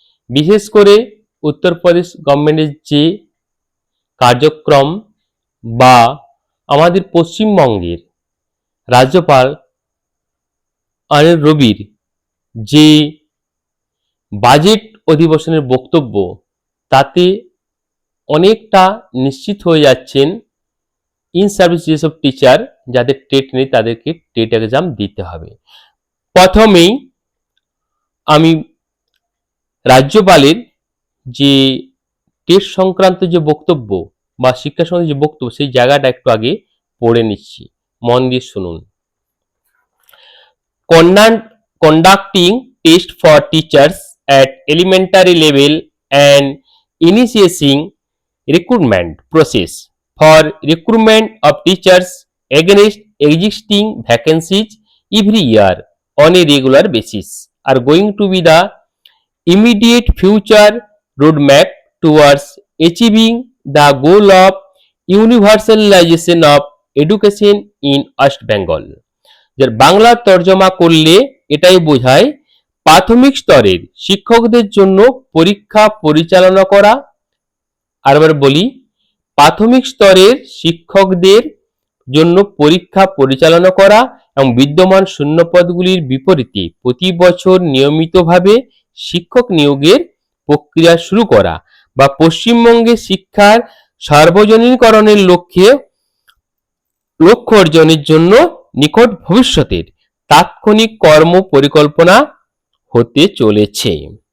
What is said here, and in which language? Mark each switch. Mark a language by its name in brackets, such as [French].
[Bangla] বিশেষ করে উত্তরপ্রদেশ গভর্নমেন্টের যে কার্যক্রম বা আমাদের পশ্চিমবঙ্গের রাজ্যপাল অনিল রবির যে বাজেট অধিবেশনের বক্তব্য, তাতে অনেকটা নিশ্চিত হয়ে যাচ্ছেন ইন সার্ভিস যেসব টিচার যাদের টেট নেই তাদেরকে টেট এক্সাম দিতে হবে। প্রথমেই আমি রাজ্যপালের যে টেট সংক্রান্ত যে বক্তব্য বা শিক্ষা সংক্রান্ত যে বক্তব্য সেই জায়গাটা একটু আগে পড়ে নিচ্ছি, মন দিয়ে শুনুন। [English] Conducting test for teachers at elementary level and initiating recruitment process for recruitment of teachers against existing vacancies every year on a regular basis are going to be the immediate future roadmap towards achieving the goal of universalization of education in West Bengal. [Bangla] যার বাংলা তর্জমা করলে এটাই বোঝায় প্রাথমিক স্তরের শিক্ষকদের জন্য পরীক্ষা পরিচালনা করা। আরবার বলি, প্রাথমিক স্তরের শিক্ষকদের জন্য পরীক্ষা পরিচালনা করা এবং বিদ্যমান শূন্যপদগুলির বিপরীতে প্রতি বছর নিয়মিতভাবে শিক্ষক নিয়োগের প্রক্রিয়া শুরু করা বা পশ্চিমবঙ্গে শিক্ষার সার্বজনীকরণের লক্ষ্য অর্জনের জন্য নিকট ভবিষ্যতের তাৎক্ষণিক কর্ম পরিকল্পনা হতে চলেছে।